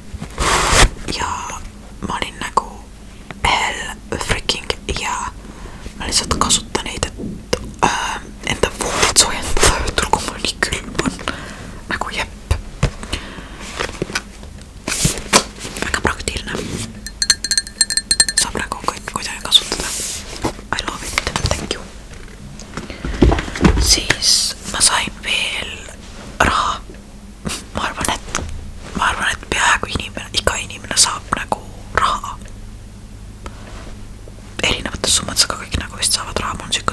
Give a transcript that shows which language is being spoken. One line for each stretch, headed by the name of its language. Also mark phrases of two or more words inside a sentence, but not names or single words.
Estonian: Ja ma olin nagu
English: hell freaking
Estonian: ja ma lihtsalt kasutan neid, et enda voodit soojendada õhtul, kui mul nii külm on. Nagu jepp. Väga praktiline. Saab nagu kõik kuidagi kasutada.
English: I love it, thank you.
Estonian: Siis ma sain veel raha. Ma arvan, et peaaegu iga inimene saab nagu raha. Erinevates summades, aga kõik nagu vist saavad raha.